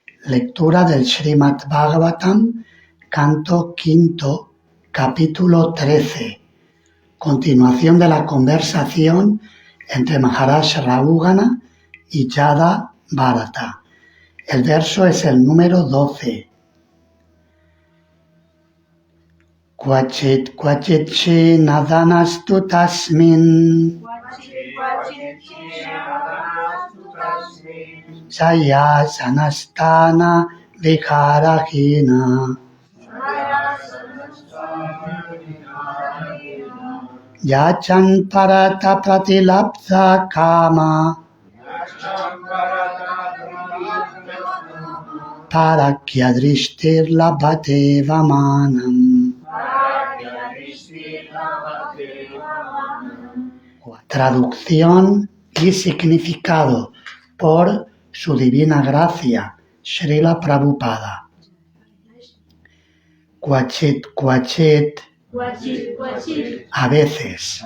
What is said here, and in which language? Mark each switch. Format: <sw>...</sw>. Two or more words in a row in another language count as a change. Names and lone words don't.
<es>Lectura del Srimad Bhagavatam, canto quinto, capítulo 13. Continuación de la conversación entre Maharaj Rahugana y Yada Bharata. El verso es el número 12.</es> <sa>क्वचित् क्वचित् चि नदनस्तु तस्मिन् जय सनस्तन विकरहिन याचन् परत प्रतिलप्स काम परक्य दृष्टिर् लभते वमनम्.</sa> <es>Traducción y significado por su divina gracia, Srila Prabhupada.</es> <sa>क्वचित् क्वचित्,</sa> <es>a veces.</es>